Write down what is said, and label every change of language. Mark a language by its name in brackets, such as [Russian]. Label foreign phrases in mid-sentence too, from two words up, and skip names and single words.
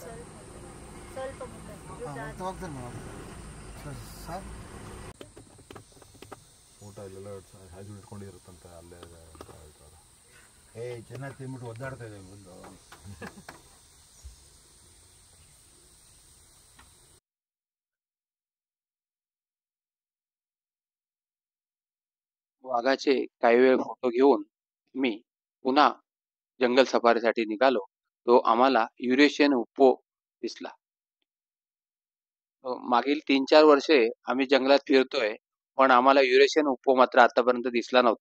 [Kannada] ಊಟ ಇಲ್ಲೆಲ್ಲ ಹ್ಯಾಜ್ ಇಟ್ಕೊಂಡಿರುತ್ತಂತೆ ಅಲ್ಲೇ ಅಂತ ಹೇಳ್ತಾರೆ. ಚೆನ್ನಾಗಿ ತಿನ್ಬಿಟ್ಟು ಒದ್ದಾಡ್ತಾ ಇದೆ ಬಂದು. [Marathi] वाघाचे काही वेळ फोटो घेऊन मी पुन्हा जंगल सफारीसाठी निघालो. तो आम्हाला युरेशियन हिप्पो दिसला. मागील 3-4 वर्षे आम्ही जंगलात फिरतोय, पण आम्हाला युरेशियन हिप्पो मात्र आतापर्यंत दिसला नव्हता.